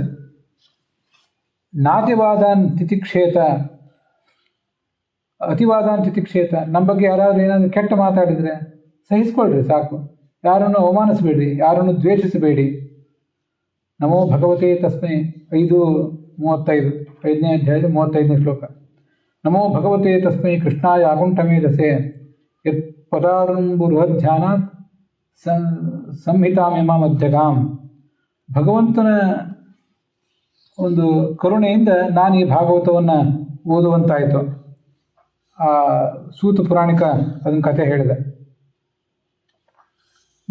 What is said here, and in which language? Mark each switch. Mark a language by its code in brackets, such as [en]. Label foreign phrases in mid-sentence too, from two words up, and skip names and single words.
[sa] ನಾತಿವಾದಾನ್ ತಿತಿಕ್ಷೇತ, ಅತಿವಾದಾನ್ ತಿತಿಕ್ಷೇತ. [kn] ನಮ್ಮ ಬಗ್ಗೆ ಯಾರಾದ್ರೂ ಏನಾದರೂ ಕೆಟ್ಟ ಮಾತಾಡಿದರೆ ಸಹಿಸ್ಕೊಳ್ರಿ ಸಾಕು. ಯಾರನ್ನು ಅವಮಾನಿಸಬೇಡಿ, ಯಾರನ್ನು ದ್ವೇಷಿಸಬೇಡಿ. [sa] ನಮೋ ಭಗವತೆ ತಸ್ಮೈ [kn] 5:35, 5ನೇ ಅಧ್ಯಾಯದ 35ನೇ ಶ್ಲೋಕ. [sa] ನಮೋ ಭಗವತೆ ತಸ್ಮೈ ಕೃಷ್ಣಾಯ ಆಗುಂಠಮೇಧಸೆ ಯತ್ ಪದಾರಂಬುರುಹಧ್ಯಾನಾತ್ ಸಂಹಿತಾಮಿಮ ಮಧ್ಯಗಾಂ. [kn] ಭಗವಂತನ ಒಂದು ಕರುಣೆಯಿಂದ ನಾನು ಈ ಭಾಗವತವನ್ನು ಓದುವಂತಾಯಿತು. ಆ ಸೂತ ಪುರಾಣಿಕ ಅದನ್ನ ಕಥೆ ಹೇಳಿದೆ.